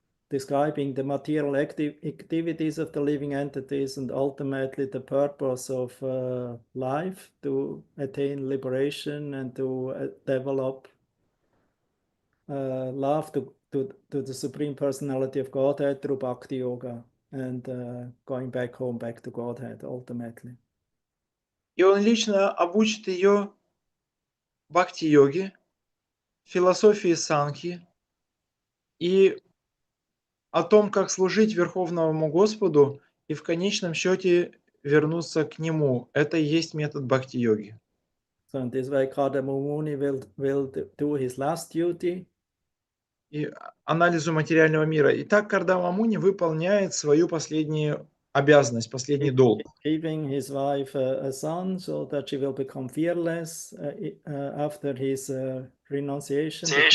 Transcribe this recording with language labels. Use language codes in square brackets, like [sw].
[en] describing the material activities of the living entities and ultimately the purpose of life to attain liberation and to develop love to the Supreme Personality of Godhead through Bhakti Yoga and going back home, back to Godhead ultimately. [ru] И он лично обучит ее бхакти-йоге, философии санхи и о том, как служить Верховному Господу и в конечном счете вернуться к Нему. Это и есть метод бхакти-йоги. [en] So in this way, Kardama Muni will do his last duty. [ru] И анализу материального мира. Итак, Кардама Муни выполняет свою последнюю обязанность, последний долг. [en] Giving his wife a son so that she will become fearless after his renunciation.